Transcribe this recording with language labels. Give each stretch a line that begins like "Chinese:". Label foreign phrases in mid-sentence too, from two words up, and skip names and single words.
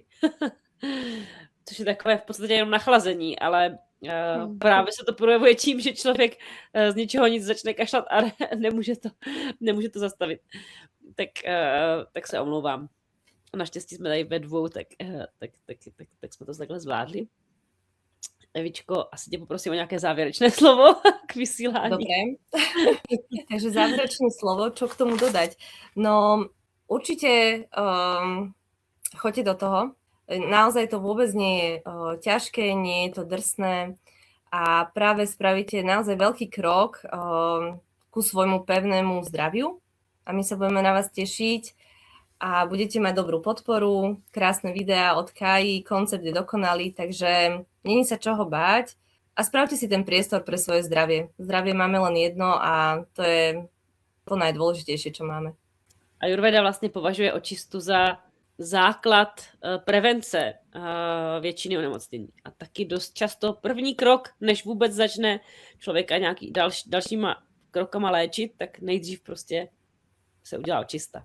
Czech: Což je takové v podstatě jenom nachlazení, ale právě se to projevuje tím, že člověk z ničeho nic začne kašlat a nemůže to zastavit. Tak se omlouvám. Naštěstí jsme tady ve 2, tak jsme to takhle zvládli. Evičko, asi tě poprosím o nějaké závěrečné slovo k vysílání.
Slovak: Dobre. Takže záverečné slovo, čo k tomu dodať? No, určite choďte do toho. Naozaj to vôbec nie je ťažké, nie je to drsné a práve spravíte naozaj veľký krok ku svojmu pevnému zdraviu a my sa budeme na vás tešiť a budete mať dobrú podporu, krásne videá od Kai, koncept je dokonalý, takže není sa čoho báť a spravte si ten priestor pre svoje zdravie. Zdravie máme len jedno a to je to najdôležitejšie, čo máme.
Czech: Ayurveda vlastně považuje očistu za základ prevence většiny onemocnění. A taky dost často první krok, než vůbec začne člověka nějaký dalšíma krokama léčit, tak nejdřív prostě se udělá očista.